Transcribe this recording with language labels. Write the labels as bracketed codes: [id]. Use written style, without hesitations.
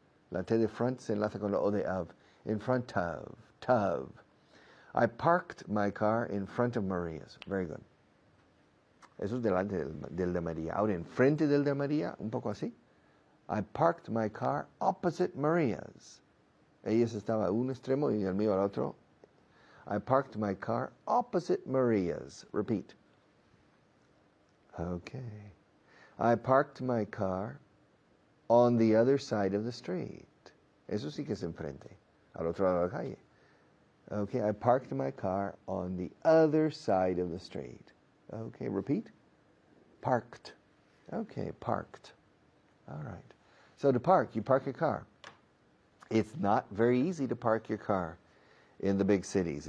[es] La T de front se enlaza con la O de of. [en] In front of, tov. I parked my car in front of Maria's. Very good. [es] Eso es delante del de María. Ahora, en frente del de María, un poco así. [en] I parked my car opposite Maria's. [es] Ella estaba a un extremo y el mío al otro. [en] I parked my car opposite Maria's. Repeat. Okay. I parked my car on the other side of the street. [es] Eso sí que es enfrente, al otro lado de la calle. [en] Okay, I parked my car on the other side of the street. Okay, repeat. Parked. Okay, parked. All right. So to park, you park your car. It's not very easy to park your car in the big cities.